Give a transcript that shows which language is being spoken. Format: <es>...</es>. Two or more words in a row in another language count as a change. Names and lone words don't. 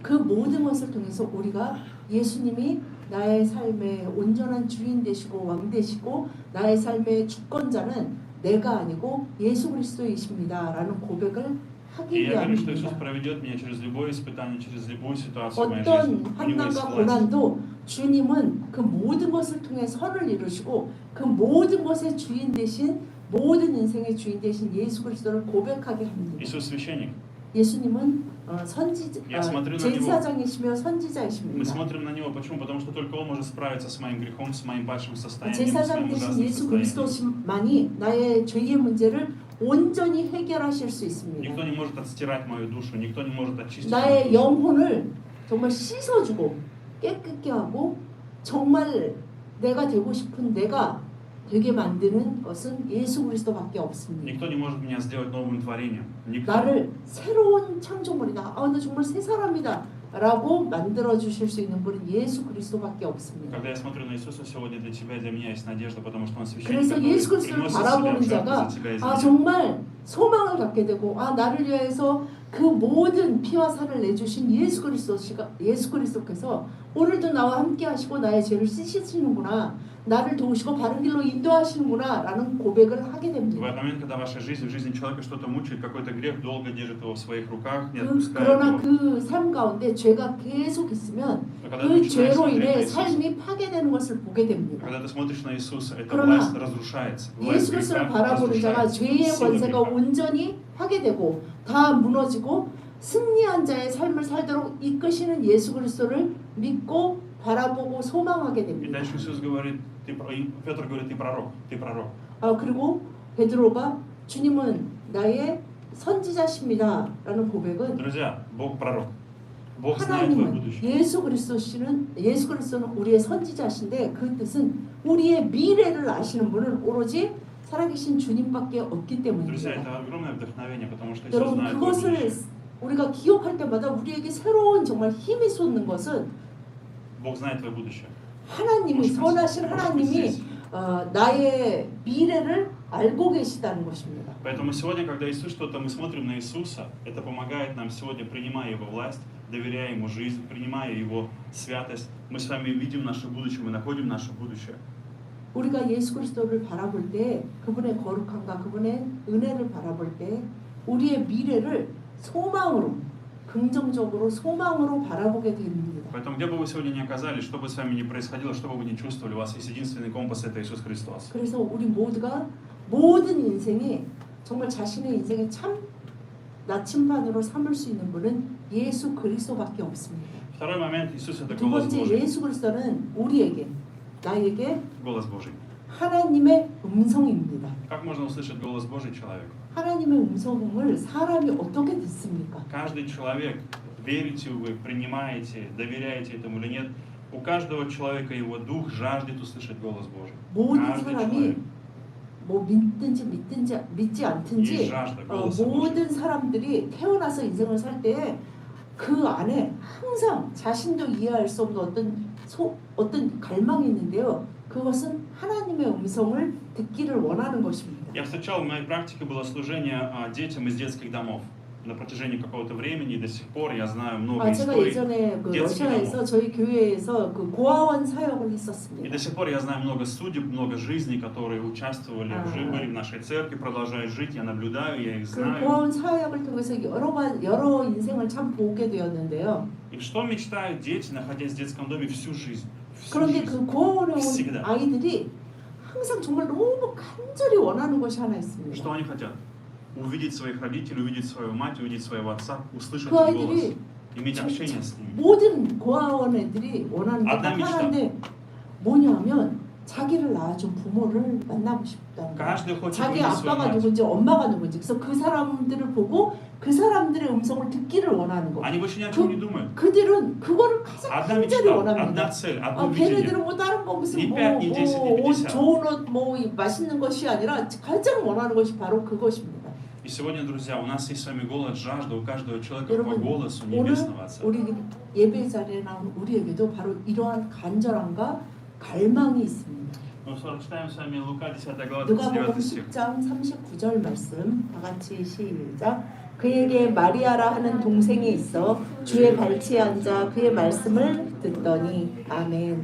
<ko>그 모든 것을 통해서 우리가 예수님이 나의 삶의 온전한 주인 되시고 왕 되시고 나의 삶의 주권자는 내가 아니고 예수 그리스도이십니다. 라는 고백을 하기</ko> <ru>И я верю, что Иисус</ru> <ko>위함입니다.</ko> <ru>проведет меня через любое испытание, через любую ситуацию в моей</ru> <ko>어떤</ko> <ru>жизни. У Него есть</ru> <ko>환난과</ko> <ru>власть.</ru> <ko>고난도 주님은 그 모든 것을 통해 선을 이루시고 그 모든 것의 주인 되신 모든 인생의 주인 되신 예수 그리스도를 고백하게 합니다.</ko> <ru>Иисус священник.</ru> <ko>예수님은</ko> <ru>Я смотрю на него.</ru> <ko>제사장이시며</ko> <ru>Мы</ru> <ko>선지자이십니다.</ko> <ru>смотрим на Него. Почему? Потому что только Он может справиться с моим грехом, с моим падшим состоянием, с</ru> <ko>제사장</ko> <ru>моим</ru> <ko>되신</ko> <ru>ужасным</ru> <ko>예수</ko> <ru>состоянием.</ru> <ko>그리스도만이 나의 죄의 문제를 온전히 해결하실 수 있습니다.</ko> <ru>Никто не может отстирать мою душу, никто не может очистить</ru> <ko>나의</ko> <ru>мою душу.</ru> <ko>영혼을 정말 씻어주고 깨끗게 하고 정말 내가 되고 싶은 내가 되게 만드는 것은 예수 그리스도밖에 없습니다.</ko> <ru>Никто не может меня сделать новым творением. Никто.</ru> <ko>나를 새로운 창조물이다. 나 정말 새 사람이다. 라고 만들어 주실 수 있는 분은 예수 그리스도밖에 없습니다.</ko> <ru>Когда я смотрю на Иисуса сегодня, для тебя и для меня есть надежда, потому что Он священник,</ru> <ko>그래서</ko> <ru>который</ru> <ko>예수 그리스도를</ko> <ru>приносит себя</ru> <ko>바라보는</ko> <ru>в жертву</ru> <ko>자가</ko> <ru>за тебя и за меня.</ru> <ko>정말 소망을 갖게 되고 나를 위해서 그 모든 피와 살을 내주신 예수 그리스도께서 오늘도 나와 함께 하시고 나의 죄를 씻으시는구나. 나를 도우시고 바른 길로 인도하시는구나 라는 고백을 하게</ko> <ru>В</ru> <ko>됩니다.</ko> <ru>этот момент, когда в вашей жизни, в жизни человека что-то мучает, какой-то грех долго держит его в своих руках, не отпускает</ru> <ko>그러나</ko> <ru>его.</ru> <ko>그 삶 가운데 죄가 계속 있으면</ko> <ru>Когда</ru> <ko>그</ko> <ru>ты начинаешь</ru> <ko>죄로</ko> <ru>смотреть на</ru> <ko>인해</ko> <ru>Иисуса,</ru> <ko>삶이 파괴되는 것을 보게 됩니다.</ko> <ru>когда ты смотришь на Иисуса, эта</ru> <ko>그러나</ko> <ru>власть разрушается.</ru> <ko>예수</ko> <ru>Власть</ru> <ko>그리스도를</ko> <ru>греха</ru> <ko>바라보는 자가</ko> <ru>разрушается.</ru> <ko>죄의</ko> <ru>Сила</ru> <ko>권세가</ko> <ru>греха.</ru> <ko>온전히 파괴되고 다 무너지고 승리한 자의 삶을 살도록 이끄시는 예수 그리스도를 믿고 바라보고 소망하게</ko> <ru>И</ru> <ko>됩니다.</ko> <ru>дальше Иисус говорит, Петр говорит, ты пророк, ты пророк.</ru> <ko>그리고 베드로가 주님은 나의 선지자십니다 라는 고백은</ko> <ru>Друзья, Бог пророк. Бог знает твое</ru> <ko>하나님은</ko> <ru>будущее.</ru> <ko>예수 그리스도는 우리의 선지자신데 그 뜻은 우리의 미래를 아시는 분은 오로지 살아계신 주님밖에 없기</ko> <ru>Друзья,</ru> <ko>때문입니다.</ko> <ru>это огромное вдохновение, потому что Иисус</ru> <ko>여러분</ko> <ru>знает твое</ru> <ko>그것을</ko> <ru>будущее.</ru> <ko>우리가 기억할 때마다 우리에게 새로운 정말 힘이 솟는 것은</ko> <ru>Бог знает твое будущее.</ru> <ko>하나님이 선하신</ko> <ru>Может быть,</ru> <ko>하나님이</ko> <ru>здесь.</ru> <ko>나의 미래를 알고 계시다는 것입니다.</ko> <ru>Поэтому сегодня, когда Иисус что-то, мы смотрим на Иисуса, это помогает нам сегодня, принимая Его власть, доверяя Ему жизнь, принимая Его святость, мы с вами видим наше будущее, мы находим наше будущее.</ru> <ko>우리가 예수 그리스도를 바라볼 때 그분의 거룩함과 그분의 은혜를 바라볼 때 우리의 미래를 소망으로 긍정적으로 소망으로 바라보게 됩니다.</ko> <ru>Поэтому, где бы вы сегодня ни оказались, что бы с вами ни происходило, что бы вы ни чувствовали, у вас есть единственный компас, это Иисус Христос.</ru> <ko>그래서 우리 모두가 모든 인생이 정말 자신의 인생의 참 나침반으로 삼을 수 있는 분은 예수 그리스도밖에 없습니다.</ko> <ru>Второй момент, Иисус это</ru> <ko>두</ko> <ru>голос</ru> <ko>번째</ko> <ru>Божий.</ru> <ko>예수 그리스도는 우리에게 나에게</ko> <ru>Голос Божий.</ru> <ko>하나님의 음성입니다.</ko> <ru>Как можно услышать голос Божий человеку?</ru> <ko>하나님의 음성을 사람이 어떻게 듣습니까?</ko> <ru>Каждый человек, верите вы, принимаете, доверяете этому или нет, у каждого человека его дух жаждет услышать голос Божий.</ru> <ko>모든</ko> <ru>Каждый</ru> <ko>사람이</ko> <ru>человек.</ru> <ko>뭐 믿든지 믿지</ko> <ru>Есть</ru> <ko>않든지</ko> <ru>жажда голоса Божьего.</ru> <ko>모든 사람들이 태어나서 인생을 살 때 그 안에 항상 자신도 이해할 수 없는 어떤 갈망이 있는데요. 그것은 하나님의 음성을 듣기를 원하는 것입니다.</ko> <ru>Я встречал, в моей практике было служение детям из детских домов. на протяжении какого-то времени, и до сих пор я знаю много</ru> <ko>제가</ko> <ru>историй</ru> <ko>예전에 그</ko> <ru>детских</ru> <ko>러시아에서</ko> <ru>домов.</ru> <ko>저희 교회에서 그 고아원 사역을</ko> <ru>И</ru> <ko>했었습니다.</ko> <ru>до сих пор я знаю много судеб, много жизней, которые участвовали, А. были в нашей церкви, продолжают жить. Я наблюдаю, я их</ru> <ko>그</ko> <ru>знаю.</ru> <ko>고아원 사역을 통해서 여러 인생을 참 보게 되었는데요.</ko> <ru>И что мечтают дети, находясь в детском доме всю жизнь? Всю</ru> <ko>그런데</ko> <ru>жизнь.</ru> <ko>그 고아원에 온</ko> <ru>всегда.</ru> <ko>아이들이 항상 정말 너무 간절히 원하는 것이 하나 있습니다.</ko> <ru>Что они хотят? Увидеть своих родителей, увидеть свою мать, увидеть своего отца, услышать</ru> <ko>그</ko> <ru>их голос,</ru> <ko>아이들이</ko> <ru>иметь общение с ними.</ru> <ko>모든 고아원 애들이 원하는 게 아담 딱 미치다. 하나인데 뭐냐면 자기를 낳아준 부모를 만나고 싶다는 거예요.</ko> <ru>Каждый хочет</ru> <ko>자기</ko> <ru>увидеть свою</ru> <ko>아빠가</ko> <ru>мать.</ru> <ko>누군지 엄마가 누군지 그래서 그 사람들을 보고 그 사람들의 음성을 듣기를 원하는 거.</ko> <ru>Они больше ни о чем не думают.</ru> <ko>그들은 그거를 가장</ko> <ru>Одна</ru> <ko>간절히</ko> <ru>мечта,</ru> <ko>원합니다.</ko> <ru>одна цель, одно видение.</ru> <ko>걔네들은 뭐 다른 거 무슨 니 뭐,</ko> <ru>пять, 니 десять, 니</ru> <ko>옷, 50. 좋은 옷, 뭐 맛있는 것이 아니라 가장 원하는 것이 바로 그것입니다.</ko> <ru>И сегодня, друзья, у нас есть с вами голод, жажда у каждого человека по</ru> <ko>여러분</ko> <ru>голосу</ru> <ko>오늘</ko> <ru>Небесного Отца.</ru> <ko>우리 예배 자리에 나온 우리에게도 바로 이러한 간절함과 갈망이 있습니다.</ko> <ru>Ну, читаем с вами Лука 10 глава</ru> <ko>누가복음</ko> <ru>39 стих.</ru> <ko>10장 39절 말씀 다 같이 시작. 그에게 마리아라 하는 동생이 있어 주의 발치에 앉아 그의 말씀을 듣더니 아멘.</ko>